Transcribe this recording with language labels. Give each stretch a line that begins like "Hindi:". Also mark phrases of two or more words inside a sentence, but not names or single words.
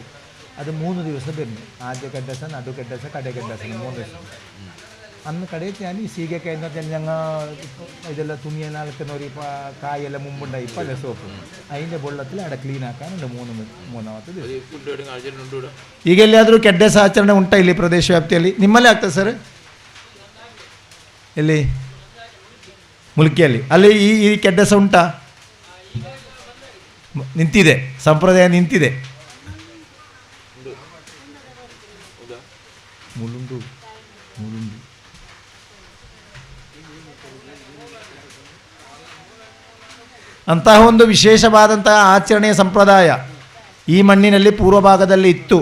Malayalam: അത് 3 ദിവസം വരുന്നു. ആദ്യ കെഡ്ഡസ, നടു കെഡ്ഡസ, കട കെഡ്ഡസ 3 ദിവസം. അന്ന് കടയിൽ ഞാൻ ഈ സീകക്കായി എന്ന് പറഞ്ഞാൽ ഞങ്ങൾ ഇതെല്ലാം തുണിയെല്ലാം അലക്കുന്ന ഒരു കായെല്ലാം മുമ്പുണ്ടായി പല സോപ്പ് അതിൻ്റെ വെള്ളത്തിൽ അവിടെ ക്ലീൻ ആക്കാനുണ്ട്. മൂന്നാമത്തെ ദിവസം.
Kannada: ಈಗ ಎಲ್ಲಿಯಾದರೂ ಕೆಡ್ಡಸ ಆಚರಣೆ ಉಂಟಾ ಇಲ್ಲಿ ಪ್ರದೇಶ ವ್ಯಾಪ್ತಿಯಲ್ಲಿ? ನಿಮ್ಮಲ್ಲೇ ಆಗ್ತದೆ ಸರ್? ಎಲ್ಲಿ? ಮುಲ್ಕಿಯಲ್ಲಿ. ಅಲ್ಲಿ ಈ ಕೆಡ್ಡಸ ಉಂಟಾ? ನಿಂತಿದೆ, ಸಂಪ್ರದಾಯ ನಿಂತಿದೆ. ಮುಳುಂಡು ಅಂತಹ ಒಂದು ವಿಶೇಷವಾದಂತಹ ಆಚರಣೆಯ ಸಂಪ್ರದಾಯ ಈ ಮಣ್ಣಿನಲ್ಲಿ ಪೂರ್ವ ಭಾಗದಲ್ಲಿ ಇತ್ತು.